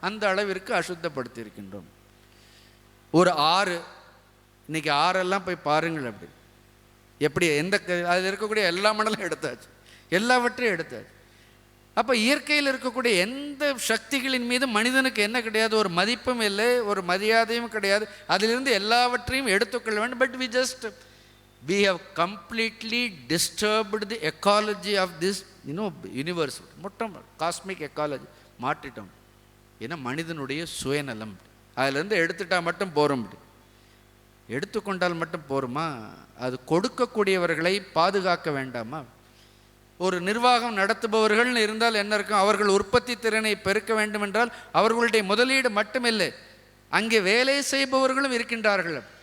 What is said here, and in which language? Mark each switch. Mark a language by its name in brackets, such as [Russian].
[Tamil] அந்த அளவிற்கு அசுத்தப்படுத்தி இருக்கின்றோம். ஒரு ஆறு, இன்னைக்கு ஆறெல்லாம் போய் பாருங்கள். அப்படி எப்படி அதில் இருக்கக்கூடிய எல்லா மணலும் எடுத்தாச்சு, எல்லாவற்றையும் எடுத்தாச்சு. அப்போ இயற்கையில் இருக்கக்கூடிய எந்த சக்திகளின் மீது மனிதனுக்கு என்ன கிடையாது? ஒரு மதிப்பும் இல்லை, ஒரு மரியாதையும் கிடையாது. அதிலிருந்து எல்லாவற்றையும் எடுத்துக்கொள்ள வேண்டும். [English] But we have completely disturbed the ecology of this universe. [Tamil] மொத்தம் காஸ்மிக் எக்காலஜி மாற்றிட்டோம். ஏன்னா மனிதனுடைய சுயநலம். அதிலிருந்து எடுத்துட்டா மட்டும் போகிறோம். எடுத்துக்கொண்டால் மட்டும் போருமா? அது கொடுக்கக்கூடியவர்களை பாதுகாக்க வேண்டாமா? ஒரு நிர்வாகம் நடத்துபவர்கள் இருந்தால் என்ன இருக்கும்? அவர்கள் உற்பத்தி திறனை பெருக்க வேண்டும் என்றால் அவர்களுடைய முதலீடு மட்டுமில்லை, அங்கே வேலை செய்பவர்களும் இருக்கின்றார்கள்.